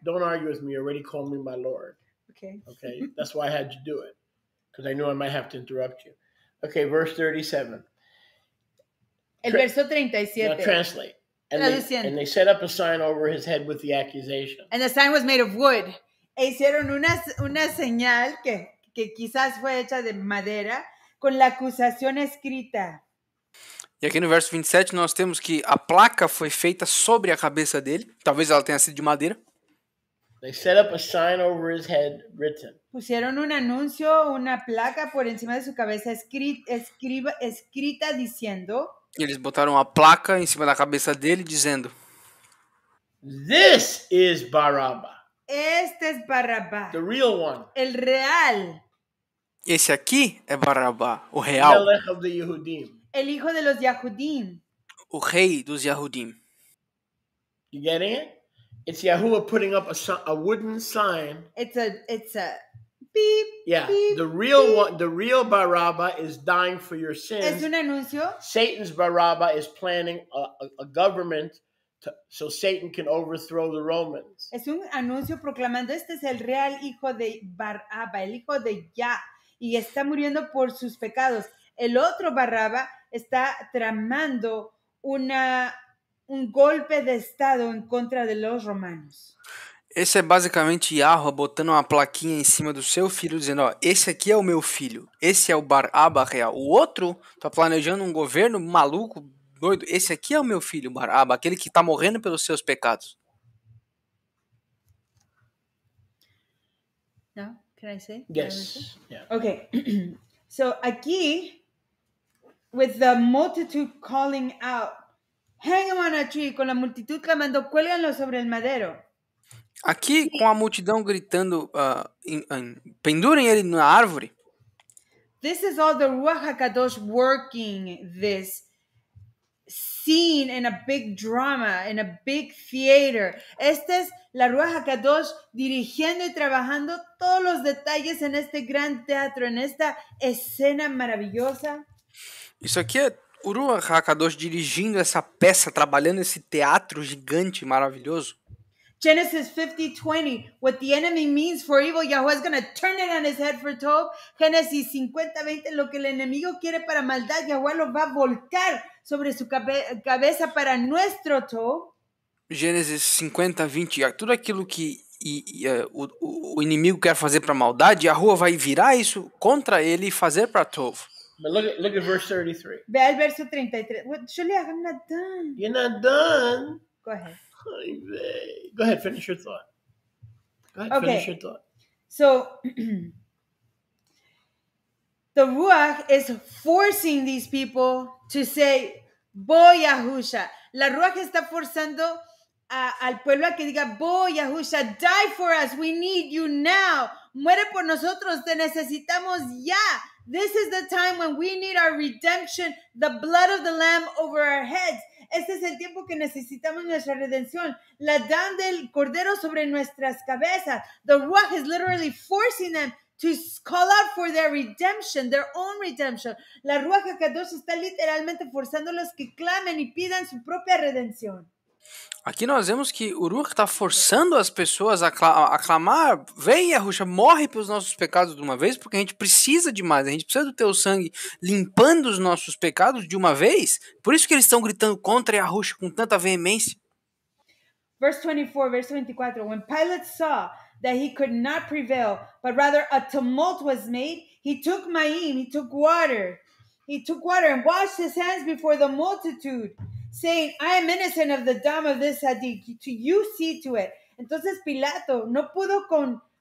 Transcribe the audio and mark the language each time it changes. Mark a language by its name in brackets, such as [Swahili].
[English] Don't argue with me. You already called me my Lord. Okay. Okay. That's why I had to do it. Because I knew I might have to interrupt you. Okay, verse 37. [Spanish] El verso 37. [English] Now translate. And they set up a sign over his head with the accusation. And the sign was made of wood. [Spanish] E hicieron una señal que quizás fue hecha de madera con la acusación escrita. [Portuguese] E aqui no verso 27 nós temos que a placa foi feita sobre a cabeça dele. Talvez ela tenha sido de madeira. [English] They set up a sign over his head written. [Spanish] Pusieron un anuncio, una placa por encima de su cabeza escrita diciendo... [Portuguese] Eles botaram a placa em cima da cabeça dele dizendo: [English] This is Barabbas. [Spanish] Este es Barrabás. [English] The real one. [Spanish] El real. [Portuguese] Esse aqui é Barabá, o real. [English] Melech of the Yehudim. [Spanish] El hijo de los Yahudim. [Portuguese] O rei dos Yahudim. [English] You getting it? It's Yahuwah putting up a wooden sign. It's a beep. Yeah, beep, the real beep. one, the real Barabbas is dying for your sins. [Spanish] Es un anuncio. [English] Satan's Barabbas is planning a government so Satan can overthrow the Romans. [Spanish] Es un anuncio proclamando este es el real hijo de Barrabá, el hijo de Yah, y está muriendo por sus pecados. El otro Barrabá está tramando un golpe de estado en contra de los romanos. [Portuguese] Esse é basicamente Yahuwah botando uma plaquinha em cima do seu filho, dizendo, ó, esse aqui é o meu filho, esse é o Baraba real. O outro tá planejando um governo maluco, doido, esse aqui é o meu filho, Baraba, aquele que tá morrendo pelos seus pecados. [English] No? Can I say? Yes. Yeah. Okay. So aquí, with the multitude calling out, hang him on a tree, [Spanish] con la multitud clamando, cuélganlo sobre el madero. [Portuguese] Aqui, com a multidão gritando, pendurem ele na árvore. [English] This is all the Ruach HaKadosh working this scene in a big drama, in a big theater. [Spanish] Esta es la Ruach HaKadosh dirigiendo y trabajando todos los detalles en este gran teatro, en esta escena maravillosa. [Portuguese] Isso aqui é o Ruach HaKadosh dirigindo essa peça, trabalhando esse teatro gigante, maravilhoso. [English] Genesis 50:20, what the enemy means for evil, Yahweh is going to turn it on his head for tov. [Spanish] Génesis 50:20, lo que el enemigo quiere para maldad, Yahweh lo va a volcar sobre su cabeza para nuestro tov. [Portuguese] Gênesis 50:20, tudo aquilo que o inimigo quer fazer para maldade, Yahuwah vai virar isso contra ele e fazer para tov. [English] But look at verse 33. [Spanish] Ve al verso 33. Julia, [English] I'm not done. You're not done. Go ahead. Go ahead, finish your thought. Finish your thought. So, the Ruach is forcing these people to say, Bo Yahusha. [Spanish] La Ruach está forzando al pueblo a que diga, Bo Yahusha, [English] die for us, we need you now. [Spanish] Muere por nosotros, te necesitamos ya. [English] This is the time when we need our redemption, the blood of the Lamb over our heads. [Spanish] Este es el tiempo que necesitamos nuestra redención. La dan del cordero sobre nuestras cabezas. [English] The Ruach is literally forcing them to call out for their redemption, their own redemption. [Spanish] La Ruach HaKadosh está literalmente forzándolos que clamen y pidan su propia redención. [Portuguese] Aqui nós vemos que o Ruach está forçando as pessoas a clamar, vem Yahushua, morre pelos nossos pecados de uma vez, porque a gente precisa de mais, a gente precisa do teu sangue limpando os nossos pecados de uma vez, por isso que eles estão gritando contra Yahushua com tanta veemência. [English] Verse 24, when Pilate saw that he could not prevail, but rather a tumult was made, he took water and washed his hands before the multitude, saying, I am innocent of the dam of this Sadiq, you see to it. [Spanish] Entonces Pilato no pudo con